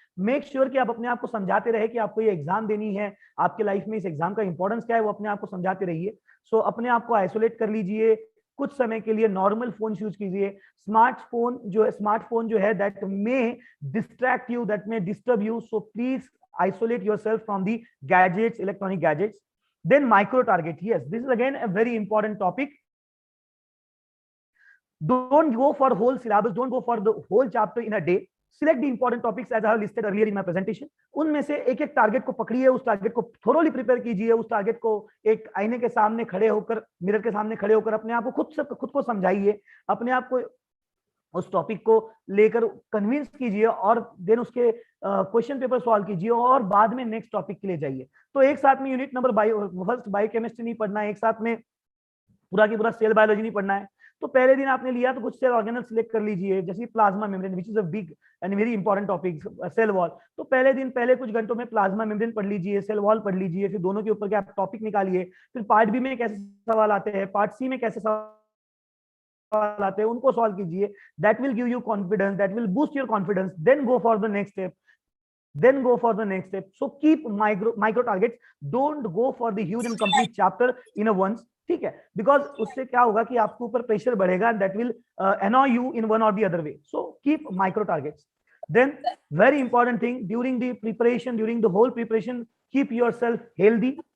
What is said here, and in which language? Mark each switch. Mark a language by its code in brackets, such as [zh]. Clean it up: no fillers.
[en] make sure [hi] कि आप अपने आप को समझाते रहे कि आपको ये एग्जाम देनी है, आपके लाइफ में इस एग्जाम का इंपॉर्टेंस क्या है, वो अपने आप को समझाते रहिए। सो अपने आप को आइसोलेट कर लीजिए, कुछ समय के लिए नॉर्मल फोन यूज कीजिए। [en] smartphone [hi] जो है [en] That may distract you, that may disturb you, so please isolate yourself from the gadgets, electronic gadgets. Then micro target. Yes, this is again a very important topic. Don't go for whole syllabus, don't go for the whole chapter in a day. Select the important topics as I have listed earlier in my presentation. [hi] उनमें से एक एक target को पकड़िए, उस target को thoroughly prepare कीजिए, उस टारगेट को एक आईने के सामने खड़े होकर, मिरर के सामने खड़े होकर अपने आप को खुद को समझाइए, अपने आप को उस टॉपिक को लेकर कन्विंस कीजिए और देन उसके क्वेश्चन पेपर सॉल्व कीजिए और बाद में नेक्स्ट टॉपिक के लिए जाइए। तो एक साथ में यूनिट नंबर फर्स्ट बायोकेमिस्ट्री नहीं पढ़ना है, एक साथ में पूरा की पूरा सेल बायोलॉजी नहीं पढ़ना है। तो पहले दिन आपने लिया तो कुछ सेल ऑर्गेनल सिलेक्ट कर लीजिए, जैसे plasma membrane [en] which is a big and very important topic, [hi] cell wall. तो पहले दिन पहले कुछ घंटों में प्लाज्मा मेम्ब्रेन पढ़ लीजिए, सेल वॉल पढ़ लीजिए, फिर दोनों के ऊपर के आप टॉपिक निकालिए। फिर पार्ट बी में कैसे सवाल आते हैं, पार्ट सी में कैसे सवाल आते हैं, उनको सॉल्व कीजिए। [en] That will give you confidence, that will boost your confidence. Then go for the next step. So keep micro targets. Don't go for the huge and complete chapter in a once. [hi] ठीक है, because उससे क्या होगा कि आपके ऊपर pressure बढ़ेगा [en] and that will annoy you in one or the other way. So keep micro targets. Then very important thing, during the preparation, during the whole preparation, keep yourself healthy.